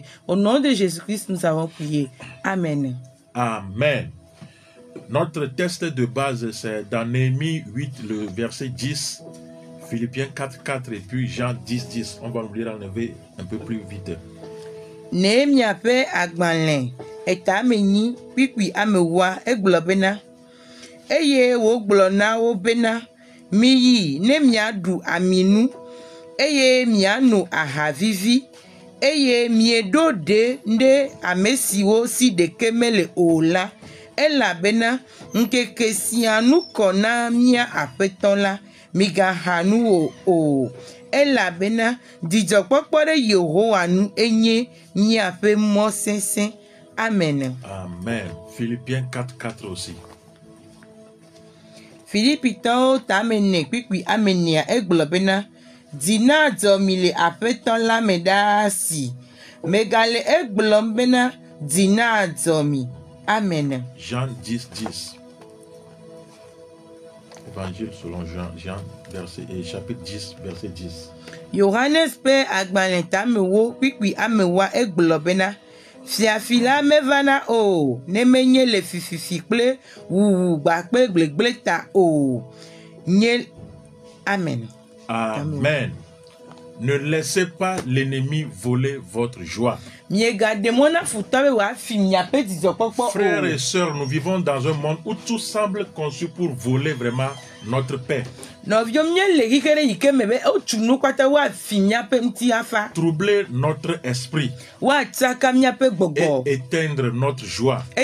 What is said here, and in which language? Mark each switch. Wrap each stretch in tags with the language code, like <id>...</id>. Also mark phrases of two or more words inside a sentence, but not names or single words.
<fr>Au nom de Jésus-Christ, nous avons prié. Amen. Amen. Notre texte de base, c'est dans Néhémie 8, le verset 10, Philippiens 4, 4 et puis Jean 10, 10. On va nous lire un peu plus vite.</fr> <ee>Néhémie ape agbalẽ eta menyi kpikpi amewa eglobena eye wo gblɔ na wo bena miyi ne miaɖu aminu eye miano aha vivi eye mieɖo ɖe nde ame siwo si ɖeke mele o la elabena nkeke sia nu kɔ na mia aƒetɔ la migaha nu o elabena dzidzɔkpɔkpɔ ɖe Yehowa nu enye miaƒe mɔ sesẽ.</ee> <fr>Amen. Amen. Philippiens 4, 4 aussi.</fr> <ee>Filipitɔwo tame ne kpikpi amenea egblɔ bena dina dzɔ mi le aƒetɔ la me ɖaa si megale egblɔm bena dina dzɔ mi.</ee> <fr>Amen. Jean 10, 10. Évangile selon Jean verset, chapitre 10, verset 10.</fr> <ee>Johannes pe agbalẽ tamewo kpikpi amewa egblɔ bena fiafila mevana o ne menye le fififi kple wuwu gbakpe gblegble ta o nye.</ee> <fr>Amen. Amen. Ne laissez pas l'ennemi voler votre joie. Frères et sœurs, nous vivons dans un monde où tout semble conçu pour voler vraiment notre paix. Troubler notre esprit et éteindre notre joie.</fr>